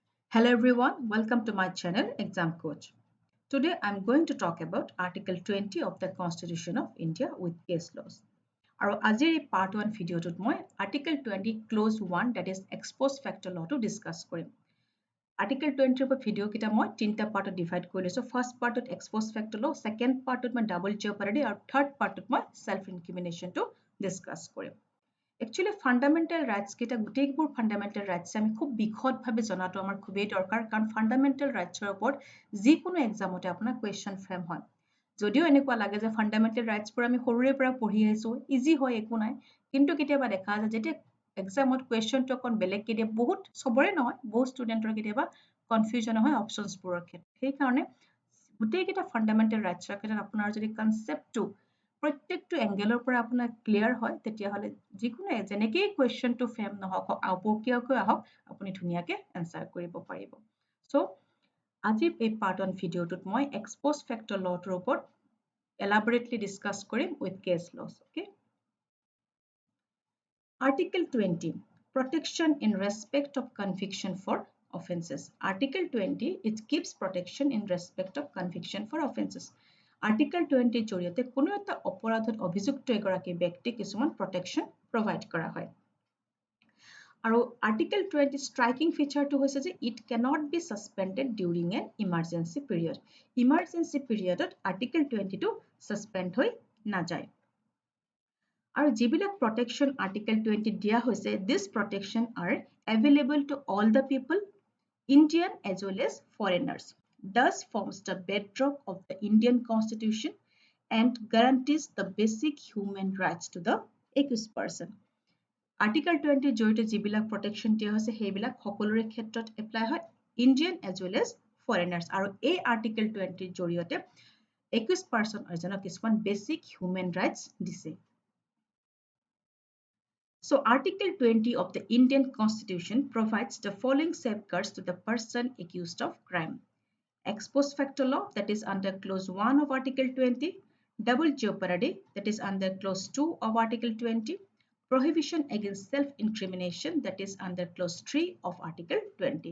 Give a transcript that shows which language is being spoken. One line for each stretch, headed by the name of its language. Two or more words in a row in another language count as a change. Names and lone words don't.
English: Hello everyone, welcome to my channel Exam Coach. Today I'm going to talk about Article 20 of the Constitution of India with case laws.
Assamese: আৰু আজিৰ এই part 1 ভিডিঅ'টোত মই Article 20 Clause 1
English: that is ex post facto law to discuss
Assamese: কৰিম। Article 20 ৰ ভিডিঅ' কেইটা মই তিনিটা পাৰ্টত ডিভাইড কৰি লৈছো। ফাৰ্ষ্ট পাৰ্টত
English: ex post facto law,
Assamese: ছেকেণ্ড পাৰ্টত মই
English: double jeopardy
Assamese: আৰু থাৰ্ড পাৰ্টত মই
English: self incrimination
Assamese: ডিসকাস কৰিম। Actually
English: fundamental rights
Assamese: কেইটা গোটেইবোৰ
English: fundamental rights
Assamese: আমি খুব বিশদভাৱে জনাটো আমাৰ খুবেই দৰকাৰ কাৰণ
English: fundamental rights
Assamese: ৰ ওপৰত যিকোনো এক্সামতে আপোনাৰ
English: question frame
Assamese: হয়। যদিও এনেকুৱা লাগে যে
English: fundamental rights
Assamese: বোৰ আমি সৰুৰে পৰা পঢ়ি আহিছো ইজি হয় একো নাই কিন্তু কেতিয়াবা দেখা যায় যেতিয়া এক্সামত questionটো অকণ বেলেগকৈ দিয়ে বহুত সবৰে নহয় বহুত ষ্টুডেণ্টৰ কেতিয়াবা কনফিউজন হয় অপচনছবোৰৰ ক্ষেত্ৰত সেইকাৰণে গোটেইকেইটা
English: fundamental rights
Assamese: ৰ ক্ষেত্ৰত আপোনাৰ যদি কনচেপ্টটো প্ৰত্যেকটো এংগেলৰ পৰা আপোনাৰ ক্লিয়াৰ হয় তেতিয়াহলে যিকোনো যেনেকৈ
English: question frame
Assamese: নহওক আপকিয়কৈ আহক আপুনি ধুনীয়াকৈ এনসাৰ কৰিব পাৰিব। সো আজি এই পাৰ্ট 1 ভিডিঅ'টোত মই
English: ex post facto law
Assamese: ওপৰত
English: elaborately discuss
Assamese: কৰিম
English: with case laws. ওকে, Article 20 Protection in respect of conviction for offences. Article 20 it gives protection in respect of conviction for offences.
Assamese: Article 20 জৰিয়তে কোনো এটা অপৰাধত অভিযুক্ত এগৰাকী ব্যক্তি কিছুমান
English: protection provide
Assamese: কৰা হয়।
English: আৰু Article 20 striking featureটো
Assamese: হৈছে যে
English: it cannot be suspended during an emergency period. Emergency period
Assamese: ত Article 20 টো suspend হৈ নাযায়। আৰু যিবিলাক
English: protection Article 20
Assamese: দিয়া হৈছে
English: this protection are available to all the people, Indian as well as foreigners. Thus forms the bedrock of the Indian Constitution and guarantees the basic human rights to the accused person.
Assamese: Article 20 জৰিয়তে যিবিলাক protection দিয়া হৈছে সেইবিলাক সকলোৰে ক্ষেত্ৰত এপ্লাই হয়
English: Indian as well as foreigners
Assamese: আৰু এই Article 20 জৰিয়তে
English: accused person
Assamese: এজনক কিছুমান
English: basic human rights
Assamese: দিছে।
English: So Article 20 of the Indian Constitution provides the following safeguards to the person accused of crime. Ex post facto law that is under clause 1 of Article 20, double jeopardy that is under clause 2 of Article 20, prohibition against self-incrimination that is under clause 3 of Article 20.